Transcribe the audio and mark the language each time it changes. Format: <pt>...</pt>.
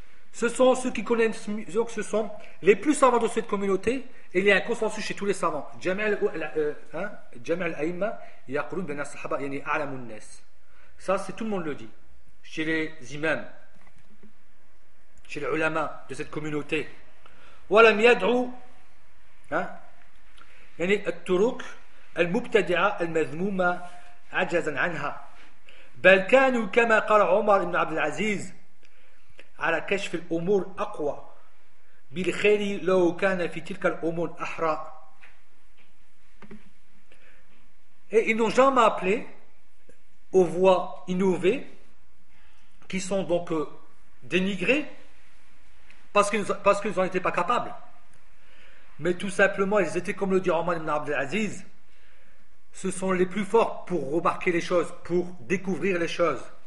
<fr>Ce sont ceux qui connaissent, donc ce sont les plus savants de cette communauté, et il y a un consensus chez tous les savants.</fr> <ar>Jam' al a'imma yaqulun bi anna as-sahaba yani a'lamun nas.</ar> <fr>Ça, c'est tout le monde le dit chez les imams, chez les ulama de cette communauté.</fr> <ar>ولم يدعو ها يعني الطرق المبتدعه المذمومه عجزا عنها بل كانوا كما قال عمر بن عبد العزيز على كشف الامور اقوى بالخير لو كان في تلك الامور احرى.</ar> <fr>Et ils n'ont jamais appelé aux voies innovées qui sont donc dénigrées parce qu'ils n'en étaient pas capables. Mais tout simplement, ils étaient, comme le dit Omar ibn Abdelaziz, ce sont les plus forts pour remarquer les choses, pour découvrir les choses.</fr>